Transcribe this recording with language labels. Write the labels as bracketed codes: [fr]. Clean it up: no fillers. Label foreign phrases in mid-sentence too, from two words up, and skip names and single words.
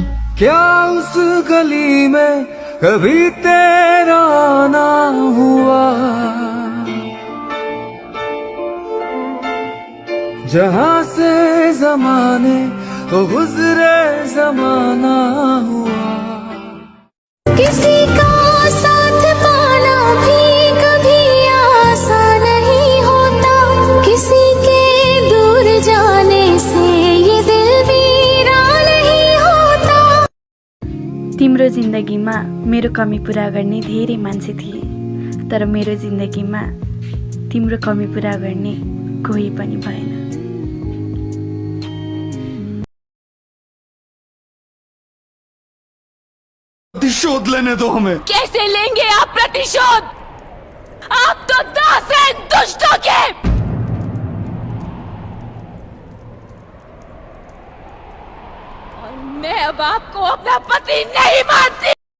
[hi] क्या उस गली में कभी तेरा ना हुआ, जहाँ से जमाने को गुजरे जमाना हुआ। किसी का साथ पाना भी कभी आसान नहीं होता, किसी के दूर जाने से ये दिल वीरान नहीं होता। [ne] तिम्रो जिन्दगीमा मेरो कमी पूरा गर्ने धेरै मान्छे थिए, तर मेरो जिन्दगीमा तिम्रो कमी पूरा गर्ने कोही पनि भएन। [hi] प्रतिशोध लेने दो हमें। कैसे लेंगे आप प्रतिशोध? आप तो दास हैं दुष्टों के। और मैं अब आपको अपना पति नहीं मानती।